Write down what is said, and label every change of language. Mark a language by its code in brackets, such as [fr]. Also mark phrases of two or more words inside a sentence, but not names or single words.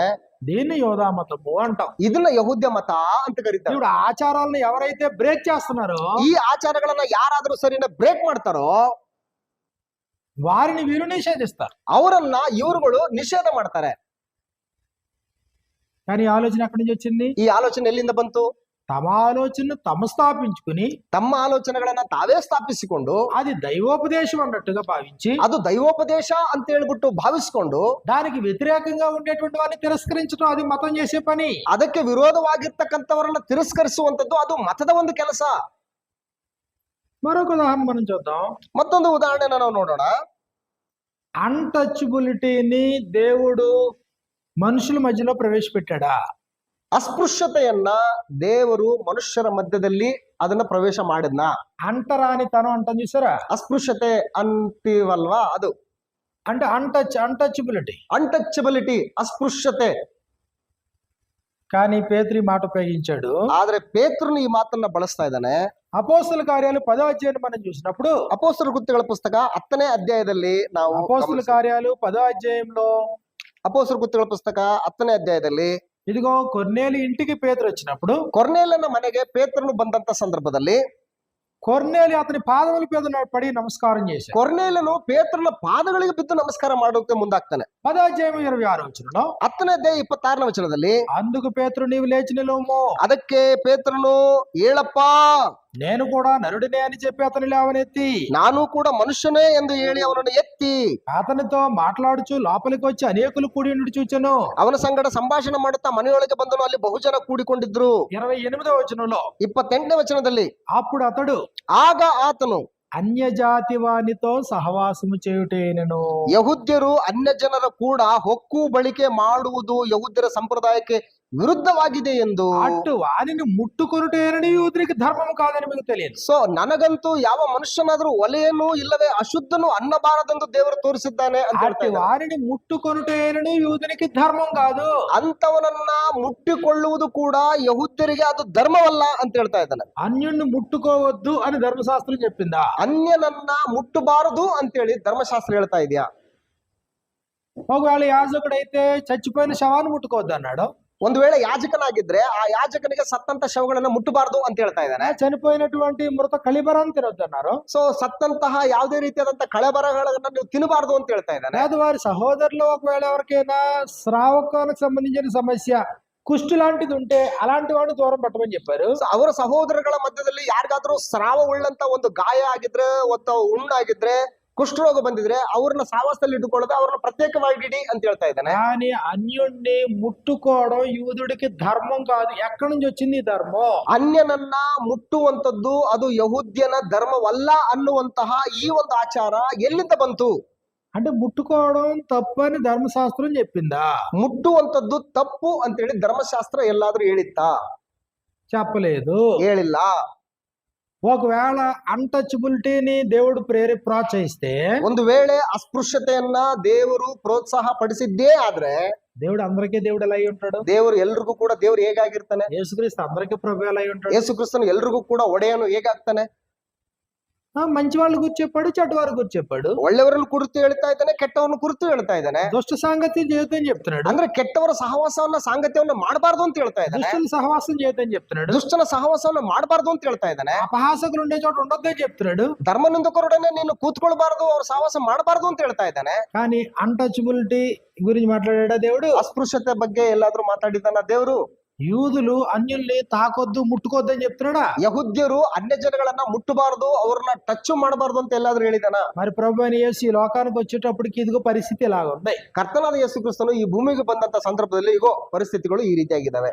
[te] దీన్ని యోధా మతము అంటాం. [kn] ಇದನ್ನ ಯಹೂದ್ಯ ಮತ ಅಂತ ಕರೀತಾರೆ. [te] ఇప్పుడు ఆచారాలను ఎవరైతే బ్రేక్ చేస్తున్నారో [kn] ಈ ಆಚಾರಗಳನ್ನ ಯಾರಾದ್ರೂ ಸರಿನ ಬ್ರೇಕ್ ಮಾಡ್ತಾರೋ [te] వారిని వీరు నిషేధిస్తారు. [kn] ಅವರನ್ನ ಇವರುಗಳು ನಿಷೇಧ ಮಾಡ್ತಾರೆ. [te] కానీ ఈ ఆలోచన ఎక్కడి నుంచి వచ్చింది? [kn] ಈ ಆಲೋಚನೆ ಎಲ್ಲಿಂದ ಬಂತು? [te] తమ ఆలోచనను తమ స్థాపించుకుని [kn] ತಮ್ಮ ಆಲೋಚನೆಗಳನ್ನ ತಾವೇ ಸ್ಥಾಪಿಸಿಕೊಂಡು [te] అది దైవోపదేశం అన్నట్టుగా భావించి [kn] ಅದು ದೈವೋಪದೇಶ ಅಂತ ಹೇಳ್ಬಿಟ್ಟು ಭಾವಿಸಿಕೊಂಡು [te] దానికి వ్యతిరేకంగా ఉండేటువంటి వారిని తిరస్కరించడం అది మతం చేసే పని. [kn] ಅದಕ್ಕೆ ವಿರೋಧವಾಗಿರ್ತಕ್ಕಂಥವರನ್ನ ತಿರಸ್ಕರಿಸುವಂತದ್ದು ಅದು ಮತದ ಒಂದು ಕೆಲಸ. [te] మరొక ఉదాహరణ మనం చూద్దాం. [kn] ಮತ್ತೊಂದು ಉದಾಹರಣೆನ ನಾವು ನೋಡೋಣ. [te] అన్టచబిలిటీని దేవుడు మనుషుల మధ్యలో ప్రవేశపెట్టాడా? [kn] ಅಸ್ಪೃಶ್ಯತೆಯನ್ನ ದೇವರು ಮನುಷ್ಯರ ಮಧ್ಯದಲ್ಲಿ ಅದನ್ನ ಪ್ರವೇಶ ಮಾಡಿದ್ನ. [te] అంటరానితనం అంటాం చూసారా? [kn] ಅಸ್ಪೃಶ್ಯತೆ ಅಂತೀವಲ್ವಾ, ಅದು [te] అంటే అన్టచబిలిటీ. [kn] ಅನ್ಟಚಬಿಲಿಟಿ, ಅಸ್ಪೃಶ್ಯತೆ. [te] కానీ పేతురు ఈ మాట ఉపయోగించాడు. [kn] ಆದ್ರೆ ಪೇತ್ರನು ಈ ಮಾತನ್ನ ಬಳಸ್ತಾ ಇದ್ದಾನೆ. [te] అపోస్తల కార్యాలు 10వ అధ్యాయం మనం చూసినప్పుడు [kn] ಅಪೊಸ್ತಲರ ಕೃತ್ಯಗಳ ಪುಸ್ತಕ 10ನೇ ಅಧ್ಯಾಯದಲ್ಲಿ ನಾವು [te] అపోస్తల కార్యాలు 10వ అధ్యాయంలో [kn] ಅಪೊಸ್ತಲರ ಕೃತ್ಯಗಳ ಪುಸ್ತಕ 10ನೇ ಅಧ್ಯಾಯದಲ್ಲಿ [te] ఇదిగో కొర్నేలి ఇంటికి పేతురు వచ్చినప్పుడు [kn] ಕೊರ್ನೇಲನ ಮನೆಗೆ ಪೇತ್ರನು ಬಂದಂತ ಸಂದರ್ಭದಲ್ಲಿ [te] కొర్నేలి అతని పాదముల మీద పడి నమస్కారం చేశాడు. [kn] ಕೊರ್ನೇಲನು ಪೇತ್ರನ ಪಾದಗಳಿಗೆ ಬಿದ್ದು ನಮಸ್ಕಾರ ಮಾಡೋಕೆ ಮುಂದಾಗ್ತಾನೆ. [te] 10వ అధ్యాయం 26వ వచనంలో [kn] 10ನೇ ಅಧ್ಯಾಯ 26ನೇ ವಚನದಲ್ಲಿ [te] అందుకు పేతురు నీవు లేచి నిలువుము, [kn] ಅದಕ್ಕೆ ಪೇತ್ರನು ಹೇಳಪ್ಪ, [te] నేను కూడా నరుడినే అని చెప్పి అతని లేవనెత్తి [kn] ನಾನು ಕೂಡ ಮನುಷ್ಯನೇ ಎಂದು ಹೇಳಿ ಅವನನ್ನು ಎತ್ತಿ [te] అతనితో మాట్లాడుచు లోపలికి వచ్చి అనేకులు కూడి ఉండి చూచెను. [kn] ಅವನ ಸಂಗಡ ಸಂಭಾಷಣೆ ಮಾಡುತ್ತಾ ಮನೆಯೊಳಗೆ ಬಂದನು. ಅಲ್ಲಿ ಬಹುಜನ ಕೂಡಿಕೊಂಡಿದ್ರು. [te] 28వ వచనంలో [kn] 28ನೇ ವಚನದಲ್ಲಿ [te] అప్పుడు అతడు [kn] ಆಗ ಆತನು [te] అన్యజాతి వానితో సహవాసము చేయుటేనను. [kn] ಯಹೂದ್ಯರು ಅನ್ಯ ಜನರ ಕೂಡ ಹೊಕ್ಕು ಬಳಿಕೆ ಮಾಡುವುದು ಯಹೂದ್ಯರ ಸಂಪ್ರದಾಯಕ್ಕೆ ವಿರುದ್ಧವಾಗಿದೆ ಎಂದು. [te] అటు వానిని ముట్టుకొనుటేనని యూదునికి ధర్మం కాదని మీకు తెలియదు. [kn] ಸೊ ನನಗಂತೂ ಯಾವ ಮನುಷ್ಯನಾದ್ರೂ ಒಲೆಯನ್ನು ಇಲ್ಲವೇ ಅಶುದ್ಧನು ಅನ್ನಬಾರದೆಂದು ದೇವರು ತೋರಿಸಿದ್ದಾನೆ ಅಂತ ಹೇಳ್ತಾ [te] అటు [kn] ಇದ್ದಾರೆ. [te] వారిని ముట్టుకొనుటేనని యూదునికి ధర్మం కాదు. [kn] ಅಂತವನನ್ನ ಮುಟ್ಟಿಕೊಳ್ಳುವುದು ಕೂಡ ಯಹೂದ್ಯರಿಗೆ ಅದು ಧರ್ಮವಲ್ಲ ಅಂತ ಹೇಳ್ತಾ ಇದ್ದಾನೆ. [te] అన్యుణ్ణి ముట్టుకోవద్దు అని ధర్మశాస్త్రం చెప్పిందా? [kn] ಅನ್ಯನನ್ನ ಮುಟ್ಟಬಾರದು ಅಂತೇಳಿ ಧರ್ಮಶಾಸ್ತ್ರ ಹೇಳ್ತಾ ಇದೆಯಾ? [te] ఒకవేళ యాజకుడైతే చచ్చిపోయిన శవాన్ని ముట్టుకోవద్దు అన్నాడు. [kn] ಒಂದು ವೇಳೆ ಯಾಜಕನಾಗಿದ್ರೆ ಆ ಯಾಜಕನಿಗೆ ಸತ್ತಂತ ಶವಗಳನ್ನ ಮುಟ್ಟಬಾರದು ಅಂತ ಹೇಳ್ತಾ ಇದ್ದಾನೆ. [te] చనిపోయినటువంటి మృత కళిబరాన్ని తినొద్దు అన్నారు. [kn] ಸೊ సత్తంತಹ ಯಾವುದೇ ರೀತಿಯಾದಂತ ಕಳೆಬರಗಳನ್ನ ನೀವು ತಿನ್ನಬಾರದು ಅಂತ ಹೇಳ್ತಾ ಇದ್ದಾನೆ. [te] లేదు వారి సహోదరులు ఒకవేళ ఎవరికైనా స్రావకానికి సంబంధించిన సమస్య కుష్టి లాంటిది ఉంటే అలాంటి వాడిని దూరం పెట్టమని చెప్పారు. [kn] ಅವರ ಸಹೋದರಗಳ ಮಧ್ಯದಲ್ಲಿ ಯಾರಿಗಾದ್ರೂ ಸ್ರಾವ ಉಳ್ಳಂತ ಒಂದು ಗಾಯ ಆಗಿದ್ರೆ, ಅಥವಾ ಹುಣ್ಣಾಗಿದ್ರೆ, ಕುಷ್ಠರೋಗ ಬಂದಿದ್ರೆ ಅವ್ರನ್ನ ಸಾವಾಸದಲ್ಲಿ ಇಟ್ಟುಕೊಳ್ಳೋದು, ಅವ್ರನ್ನ ಪ್ರತ್ಯೇಕವಾಗಿ ಇಡಿ ಅಂತ ಹೇಳ್ತಾ ಇದ್ದಾನೆ. [te] కానీ అన్యుణ్ణి ముట్టుకోవడం యూదుడికి ధర్మం కాదు. ఎక్కడి నుంచి వచ్చింది ఈ ధర్మం? [kn] ಅನ್ಯನನ್ನ ಮುಟ್ಟುವಂತದ್ದು ಅದು ಯಹೂದ್ಯನ ಧರ್ಮವಲ್ಲ ಅನ್ನುವಂತಹ ಈ ಒಂದು ಆಚಾರ ಎಲ್ಲಿಂದ ಬಂತು? [te] అంటే ముట్టుకోవడం తప్పు అని ధర్మశాస్త్రం చెప్పిందా? [kn] ಮುಟ್ಟುವಂತದ್ದು ತಪ್ಪು ಅಂತೇಳಿ ಧರ್ಮಶಾಸ್ತ್ರ ಎಲ್ಲಾದ್ರೂ ಹೇಳಿತ್ತಾ? [te] చెప్పలేదు. [kn] ಹೇಳಿಲ್ಲ. [te] ఒకవేళ అన్టచబిలిటీని దేవుడు ప్రోత్సహిస్తే [kn] ಒಂದು ವೇಳೆ ಅಸ್ಪೃಶ್ಯತೆಯನ್ನ ದೇವರು ಪ್ರೋತ್ಸಾಹ ಪಡಿಸಿದ್ದೇ ಆದ್ರೆ [te] దేవుడు అందరికీ దేవుడు ఎలా అయి ఉంటాడు? [kn] ದೇವರು ಎಲ್ರಿಗೂ ಕೂಡ ದೇವ್ರು ಹೇಗಾಗಿರ್ತಾನೆ? [te] యేసుక్రీస్తు అందరికీ ప్రభు ఎలా అయి ఉంటాడు? [kn] ಯೇಸು ಕ್ರಿಸ್ತನು ಎಲ್ರಿಗೂ ಕೂಡ ಒಡೆಯನು ಹೇಗಾಗ್ತಾನೆ? [te] మంచి వాళ్ళు గురించి చెప్పాడు, చెడ్డవారి గురించి చెప్పాడు. [kn] ಒಳ್ಳೆಯವರನ್ನು ಕುರಿತು ಹೇಳ್ತಾ ಇದ್ದಾನೆ, ಕೆಟ್ಟವರನ್ನು ಕುರಿತು ಹೇಳ್ತಾ ಇದ್ದಾನೆ. [te] దుష్ట సాంగత్యం చేయొద్దని చెప్తున్నాడు. [kn] ಅಂದ್ರೆ ಕೆಟ್ಟವರ ಸಹವಾಸವನ್ನ ಸಾಂಗತ್ಯವನ್ನ ಮಾಡಬಾರ್ದು ಅಂತ ಹೇಳ್ತಾ ಇದ್ದಾನೆ. [te] దుష్టుల సహవాసం చేయొద్దని చెప్తున్నాడు. [kn] ದುಷ್ಟನ ಸಹವಾಸವನ್ನ ಮಾಡಬಾರ್ದು ಅಂತ ಹೇಳ್ತಾ ಇದ್ದಾನೆ. [te] అపహాసకులు ఉండే చోట ఉండొద్దని చెప్తున్నాడు. [kn] ಧರ್ಮನಿಂದಕರೊಡನೆ ನೀನು ಕೂತ್ಕೊಳ್ಬಾರ್ದು, ಅವ್ರ ಸಹವಾಸ ಮಾಡಬಾರ್ದು ಅಂತ ಹೇಳ್ತಾ ಇದ್ದಾನೆ. [te] కానీ అన్టచబిలిటీ గురించి మాట్లాడా దేవుడు? [kn] ಅಸ್ಪೃಶ್ಯತೆ ಬಗ್ಗೆ ಎಲ್ಲಾದ್ರೂ ಮಾತಾಡಿದ್ದಾನ ದೇವರು? [te] యూదులు అన్యుల్ని తాకొద్దు ముట్టుకోద్దు అని చెప్తున్నాడా? [kn] ಯಹೂದ್ಯರು ಅನ್ಯ ಜನಗಳನ್ನ ಮುಟ್ಟಬಾರದು, ಅವ್ರನ್ನ ಟಚ್ ಮಾಡಬಾರ್ದು ಅಂತ ಎಲ್ಲಾದ್ರೂ ಹೇಳಿದಾನ? [te] మరి ప్రభు అయిన యేసు ఈ లోకానికి వచ్చేటప్పటికి ఇదిగో ಪರಿಸ್ಥಿತಿ ఇలాగ ఉంది. [kn] ಕರ್ತನಾದ ಯೇಸು ಕ್ರಿಸ್ತನು ಈ ಭೂಮಿಗೆ ಬಂದಂತ ಸಂದರ್ಭದಲ್ಲಿ ಇಗೋ ಪರಿಸ್ಥಿತಿಗಳು ಈ ರೀತಿಯಾಗಿದ್ದಾವೆ.